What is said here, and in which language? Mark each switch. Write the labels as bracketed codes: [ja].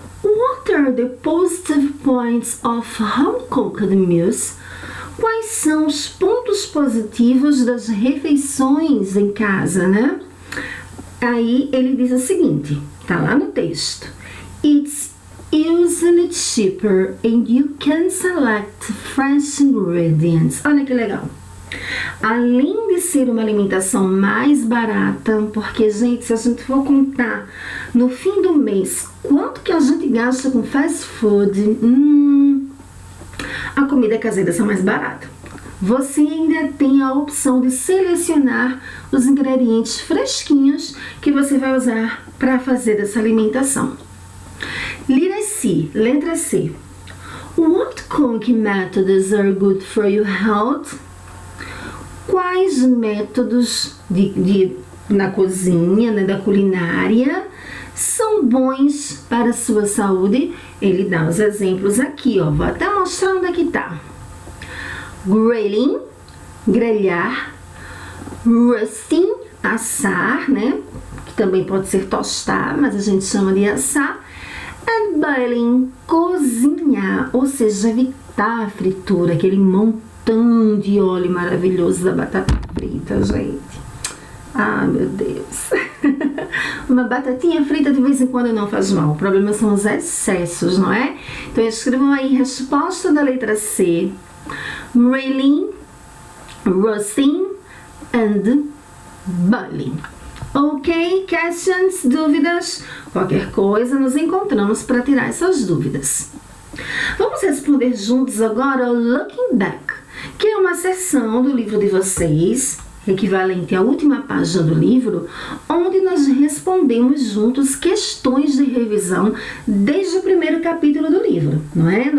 [en] What are the positive points of home-cooked meals? [pt] Quais são os pontos positivos das refeições em casa, né? Aí ele diz o seguinte, tá lá no texto. [en] It's usually cheaper and you can select fresh ingredients. [pt] Olha que legal. Além de ser uma alimentação mais barata, porque, gente, se a gente for contar no fim do mês quanto que a gente gasta com fast food, a comida caseira é mais barata. Você ainda tem a opção de selecionar os ingredientes fresquinhos que você vai usar para fazer essa alimentação. Letra C. [en] What cooking methods are good for your health? [pt] Quais métodos na cozinha, né, da culinária, são bons para a sua saúde? Ele dá os exemplos aqui, ó. Vou até mostrar onde é que tá. Grilling, grelhar. Roasting, assar, né? Que também pode ser tostar, mas a gente chama de assar. And boiling, cozinhar, ou seja, evitar a fritura, aquele montão de óleo maravilhoso da batata frita, gente. Ah, meu Deus. Uma batatinha frita de vez em quando não faz mal. O problema são os excessos, não é? Então escrevam aí resposta da letra C. [en] Grilling, roasting and boiling. Ok? Questions? Dúvidas? [pt] Qualquer coisa, nos encontramos para tirar essas dúvidas. Vamos responder juntos agora o Looking Back, que é uma seção do livro de vocês, equivalente à última página do livro, onde nós respondemos juntos questões de revisão desde o primeiro capítulo do livro, não é?